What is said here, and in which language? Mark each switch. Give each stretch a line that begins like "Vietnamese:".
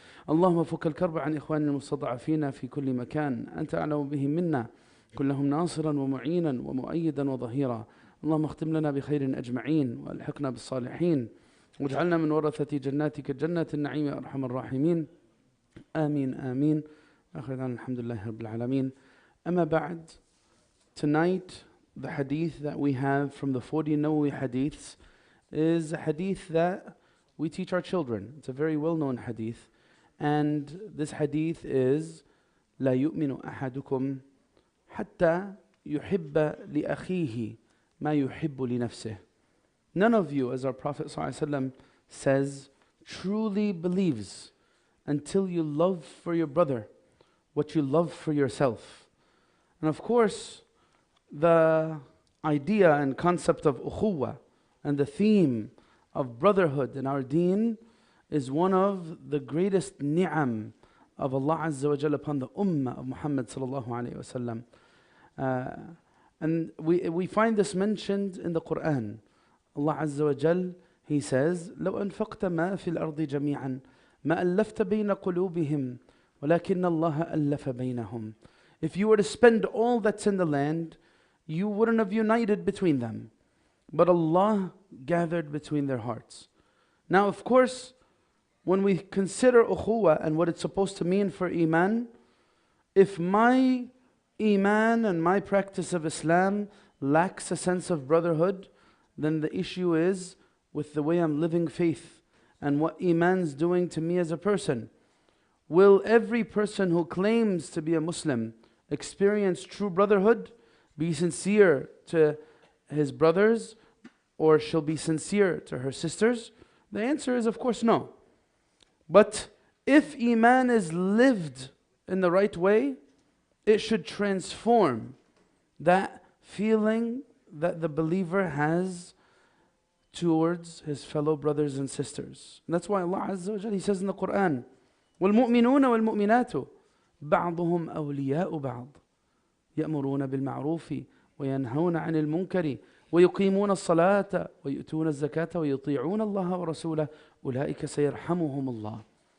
Arabic: اللهم فك الكرب عن إخواننا المستضعفين في كل مكان، أنت أعلم بهم منا، كلهم ناصرا ومعينا ومؤيدا وظهيرا. اللهم اختم لنا بخير أجمعين وألحقنا بالصالحين، واجعلنا من ورثة جناتك جنة النعيم يا أرحم الراحمين. آمين آمين. آخر دعوانا الحمد لله رب العالمين. أما بعد,
English: tonight the hadith that we have from the 40 Nawawi hadiths is a hadith that we teach our children. It's a very well-known hadith, and this hadith is
Arabic: لا يؤمن أحدكم حتى يحب لأخيه ما يحب لنفسه.
English: None of you, as our Prophet ﷺ says, truly believes until you love for your brother what you love for yourself. And of course, the idea and concept of ukhuwa and the theme of brotherhood in our deen is one of the greatest ni'am of Allah Azza wa Jalla upon the ummah of Muhammad sallallahu alayhi wa sallam. And we find this mentioned in the Quran. Allah Azza wa Jal, He says,
Arabic: لو أنفقت ما في الأرض جميعا ما ألفت بين قلوبهم ولكن الله ألف بينهم.
English: If you were to spend all that's in the land, you wouldn't have united between them, but Allah gathered between their hearts. Now, of course, when we consider ukhuwa and what it's supposed to mean for iman, if my iman and my practice of Islam lacks a sense of brotherhood, then the issue is with the way I'm living faith and what iman's doing to me as a person. Will every person who claims to be a Muslim experience true brotherhood, be sincere to his brothers, or she'll be sincere to her sisters? The answer is, of course, no. But if iman is lived in the right way, it should transform that feeling that the believer has towards his fellow brothers and sisters. And that's why Allah Azza wa Jalla, He says in the Quran,
Arabic: وَالْمُؤْمِنُونَ وَالْمُؤْمِنَاتُ بَعْضُهُمْ أَوْلِيَاءُ بَعْضٍ يَأْمُرُونَ بِالْمَعْرُوفِ وَيَنْهَوْنَ عَنِ الْمُنْكَرِ وَيُقِيمُونَ الصَّلَاةَ وَيُؤْتُونَ الزَّكَاةَ وَيُطِيعُونَ اللَّهَ وَرَسُولَهُ أُولَٰئِكَ سَيَرْحَمُهُمُ اللَّهُ.